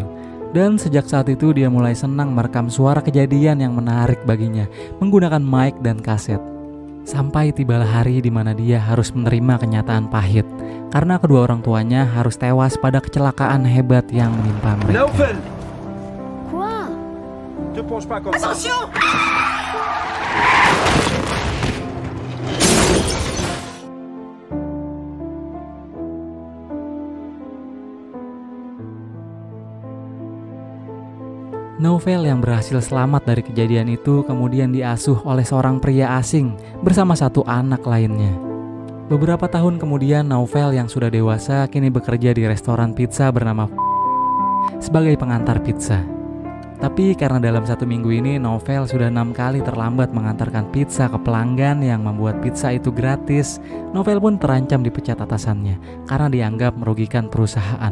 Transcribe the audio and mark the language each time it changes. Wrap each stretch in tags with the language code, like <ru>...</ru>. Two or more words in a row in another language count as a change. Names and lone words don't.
<id>Dan sejak saat itu dia mulai senang merekam suara kejadian yang menarik baginya menggunakan mic dan kaset. Sampai tibalah hari di mana dia harus menerima kenyataan pahit karena kedua orang tuanya harus tewas pada kecelakaan hebat yang menimpa mereka.</id> <fr>Nouvel! Quoi? Te penche pas comme ça. Attention!</fr> <id>Nouvel yang berhasil selamat dari kejadian itu kemudian diasuh oleh seorang pria asing bersama satu anak lainnya. Beberapa tahun kemudian Nouvel yang sudah dewasa kini bekerja di restoran pizza bernama sebagai pengantar pizza. Tapi karena dalam satu minggu ini Nouvel sudah 6 kali terlambat mengantarkan pizza ke pelanggan yang membuat pizza itu gratis, Nouvel pun terancam dipecat atasannya karena dianggap merugikan perusahaan.</id>